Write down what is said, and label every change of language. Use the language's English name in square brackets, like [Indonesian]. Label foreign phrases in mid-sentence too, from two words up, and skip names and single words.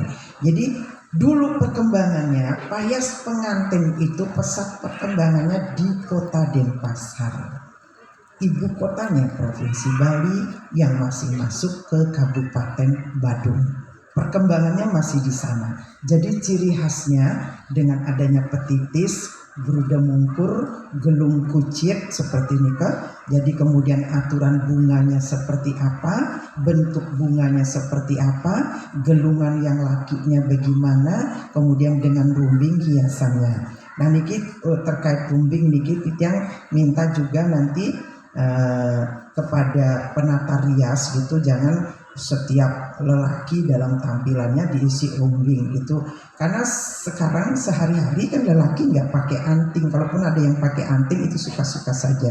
[Indonesian] Jadi dulu perkembangannya payas pengantin itu pesat perkembangannya di kota Denpasar, ibu kotanya Provinsi Bali yang masih masuk ke Kabupaten Badung. Perkembangannya masih di sana. Jadi ciri khasnya dengan adanya petitis, Bruda mungkur, gelung kucit seperti ini Kak. Jadi kemudian aturan bunganya seperti apa, bentuk bunganya seperti apa, gelungan yang lakinya bagaimana, kemudian dengan rumbing hiasannya. Nah niki terkait rumbing niki yang minta juga nanti kepada penata rias gitu, jangan setiap lelaki dalam tampilannya diisi rumbing gitu, karena sekarang sehari-hari kan lelaki nggak pakai anting, kalaupun ada yang pakai anting itu suka-suka saja.